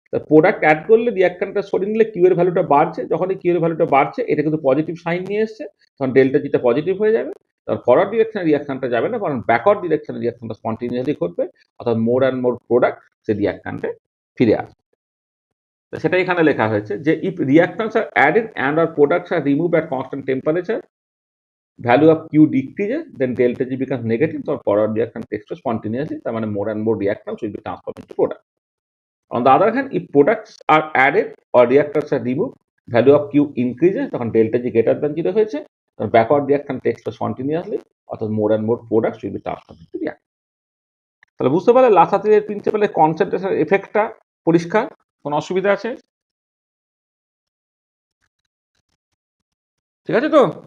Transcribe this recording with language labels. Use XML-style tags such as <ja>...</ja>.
<bn>Product add করলে রিয়াক্ট্যান্টটা সরিয়ে নিলে কিউ এর ভ্যালুটা বাড়ছে, যখন এই কিউ এর ভ্যালুটা বাড়ছে, এটা কিন্তু পজিটিভ সাইন নিয়ে এসছে, তখন ডেল্টা জিটা পজিটিভ হয়ে যাবে। তখন ফরওয়ার্ড ডিরেকশনে রিয়াকশনটা যাবে না, কারণ ব্যাকওয়ার্ড ডিরেকশনে রিয়াকশনটা স্পন্টিনিয়াসলি ঘটবে, অর্থাৎ মোর অ্যান্ড মোর প্রোডাক্ট সে রিয়াক্ট্যান্টে ফিরে আসবে। সেটা এখানে লেখা হয়েছে যে</bn> <en>If reactants are added and are products are remove at constant temperature, value of Q decreases, then delta G becomes negative, so forward reaction takes place spontaneously. That means more and more reactants will be transformed into product. On the other hand, if products are added or reactors are removed, value of Q increases, তখন delta G greater than 0</en> <bn>হয়েছে, তখন</bn> <en>backward reaction takes place spontaneously, অর্থাৎ more and more products will be transformed into reactants.</en> <bn>তাহলে বুঝতে পারলে লাসাতিলের প্রিন্সিপালের concentration এফেক্টটা পরিষ্কার, কোনো অসুবিধা আছে? ঠিক আছে তো?</bn>